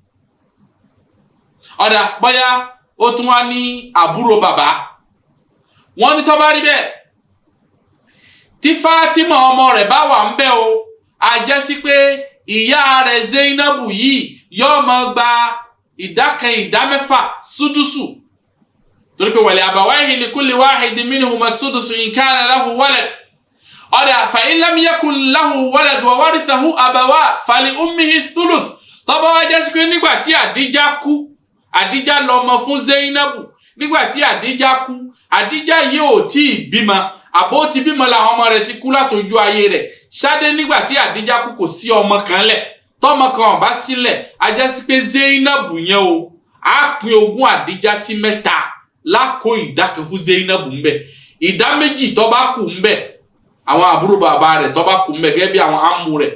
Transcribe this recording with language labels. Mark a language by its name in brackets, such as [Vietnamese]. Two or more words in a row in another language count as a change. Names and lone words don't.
[Yoruba] ọ̀dà bóyá ó tún wá ní àbúrò bàbá wọ́n ní tó bá rí bẹ́ẹ̀ tí Fatima ọmọ rẹ̀ bá wà ń bẹ̀ o a jẹ́ sí pé ìyá rẹ̀ Zainabu yìí yóò máa gba ìdákan ìdámẹ́fà sudusu torí pé [Arabic] ولأبويه لكل واحد منهما السدس إن كان له ولد [Yoruba] ọ̀dà [Arabic] فإن لم يكن له ولد وورثه أبواه فلأمه الثلث [Yoruba] tó bá wá jẹ́ sí pé nígbà tí Hadija kú Hadija lọ́mọ fún Zainabu nígbà tí Hadija kú Hadija yìí ò tí ì bímọ àbó ti bímọ làwọn ọmọ rẹ̀ ti kú látọjú ayé rẹ̀ ṣáde nígbà tí Hadija kú kò sí ọmọ kan lẹ̀ tọ́mọ kan ó bá sílẹ̀ a jẹ́ sí pé Zainabu yẹn o á pín ogún Hadija sí mẹ́ta lákò ìdá kan fún Zainabu ńbẹ ìdá méjì tó bá kù ńbẹ àwọn àbúrò bàbá rẹ̀ tó bá kù ńbẹ gẹ́gẹ́ bí àwọn amú rẹ̀